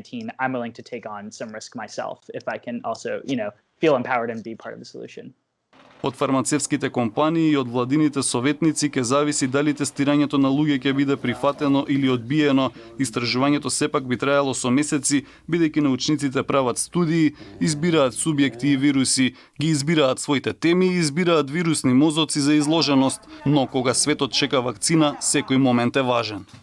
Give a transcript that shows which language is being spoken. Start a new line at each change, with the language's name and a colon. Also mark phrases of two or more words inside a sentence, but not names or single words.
English: I'm willing to take on some risk myself if I can also, feel empowered and be part of the solution.
Macedonian: Од фармацевските компании и од владините советници ќе зависи дали тестирањето на луѓе ќе биде прифатено или одбиено. Истражувањето сепак би траело со месеци, бидејќи научниците прават студии, избираат субјекти и вируси, ги избираат своите теми и избираат вирусни мозоци за изложеност, но кога светот чека вакцина, секој момент е важен.